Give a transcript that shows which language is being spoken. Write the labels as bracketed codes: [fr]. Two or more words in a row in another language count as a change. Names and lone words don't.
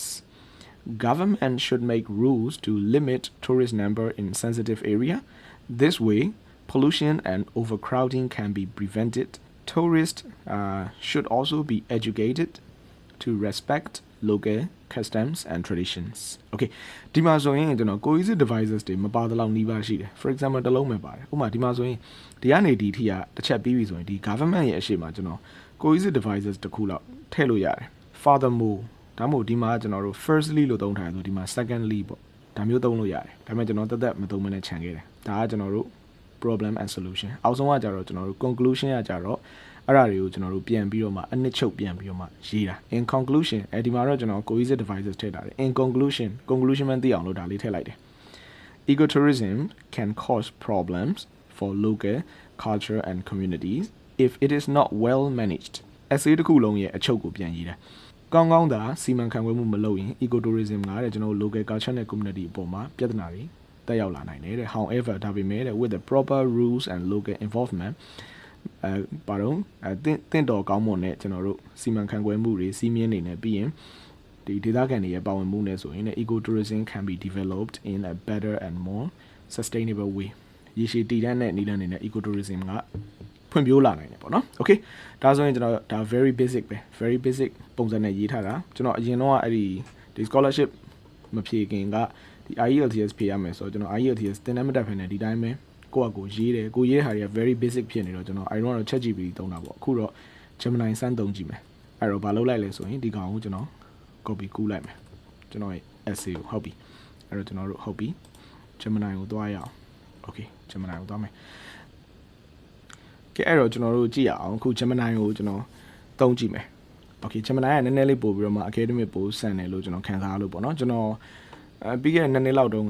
[en] Government should make rules to limit tourist number in sensitive area. This way, pollution and overcrowding can be prevented. Tourists should also be educated to respect local customs and traditions. [my] Okay, ဒီမှာဆိုရင်ကျွန်တော် [en] cohesive devices [my] တွေမပါတဲ့လောက်နှီးပါရှိတယ် [en] For example [my] တစ်လုံးပဲပါတယ်ဥပမာဒီမှာဆိုရင်ဒီကနေဒီထိကတစ်ချက်ပြီးပြီဆိုရင်ဒီ government ရဲ့အရှိမှာကျွန်တော် [en] cohesive devices [my] တစ်ခုလောက်ထည့်လို့ရတယ် Furthermore ဒါမှမဟုတ်ဒီမှာကျွန်တော်တို့ firstly လို့သုံးထားတယ်ဆိုဒီမှာ secondly ပေါ့ဒါမျိုးသုံးလို့ရတယ်ဒါပေမဲ့ကျွန်တော်တက်မသုံးမနဲ့ခြံခဲ့တယ်ဒါကကျွန်တော်တို့ [en] problem and solution [my] အောက် ဆုံးကကြတော့ကျွန်တော်တို့ conclusion ကကြတော့အဲ့ဒါတွေကိုကျွန်တော်တို့ပြန်ပြီးတော့မှအနှစ်ချုပ်ပြန်ပြီးတော့မှရေးတာ [en] in conclusion [my] ဒီမှာတော့ကျွန်တော် [en] cohesive devices [my] ထည့်ထားတယ် [en] in conclusion [my] မှသိအောင်လို့ဒါလေးထည့်လိုက်တယ် [en] ecotourism can cause problems for local culture and communities if it is not well managed [my] essay တစ်ခုလုံးရဲ့အချုပ်ကို ပြန်ရေးတာကောင်းကောင်းသာစီမံခန့်ခွဲမှုမလုပ်ရင် ecotourism ကတဲ့ကျွန်တော်တို့ [en] local culture [my] နဲ့ community အပေါ်မှာပြဿနာတွေတက်ရောက်လာနိုင်တယ်တဲ့ however ဒါပေမဲ့ [en] with the proper rules and local involvement [my] ပါတော့တင့်တော်ကောင်းမွန်တဲ့ ကျွန်တော်တို့စီမံခန့်ခွဲမှုတွေစီးမြင်နေနဲ့ပြီးရင်ဒီဒေသခံတွေရဲ့ပါဝင်မှုနဲ့ဆိုရင် [en] ecotourism can be developed in a better and more sustainable way [my] ရေ ရှည်တည်တံ့တဲ့နည်းလမ်းတွေနဲ့ ecotourism ကဖွံ့ဖြိုးလာနိုင်တယ်ပေါ့နော် okay ဒါဆိုရင်ကျွန်တော်ဒါ [en] very basic [my] ပဲ [en] very basic [my] ပုံစံနဲ့ရေးထားတာ ကျွန်တော်အရင်တော့အဲ့ဒီ scholarship မဖြေခင်ကဒီ IELTS ဖြေရမယ်ဆိုတော့ကျွန်တော် IELTS သင်တန်းမတက်ဖ ೇನೆ ဒီတိုင်းပဲကိုယ့်အကိုရေးတယ်ကိုရေးတဲ့ဟာတွေက very basic ဖြစ်နေတော့ကျွန်တော် [en] I don't know [my] ChatGPT သုံးတာပေါ့အခုတော့ Gemini စမ်းသုံးကြည့်မယ်အဲ့တော့ဘာလုပ်လိုက်လဲဆိုရင်ဒီကောင်ကိုကျွန်တော် copy ကူးလိုက်မယ်ကျွန်တော်ရဲ့ essay ကိုဟုတ်ပြီအဲ့တော့ကျွန်တော်တို့ဟုတ်ပြီ Gemini ကိုသွားရအောင် okay Gemini ကိုသွားမယ် ကဲအဲ့တော့ကျွန်တော်တို့ကြည့်ရအောင်အခု Gemini ကိုကျွန်တော်သုံးကြည့်မယ် okay Gemini ကနည်းနည်းလေးပို့ပြီးတော့မှ academic ပို့ဆန်တယ်လို့ကျွန်တော်ခံစားလို့ပေါ့နော်ကျွန်တော်ပြီးခဲ့တဲ့နှစ်လောက်တုန်းက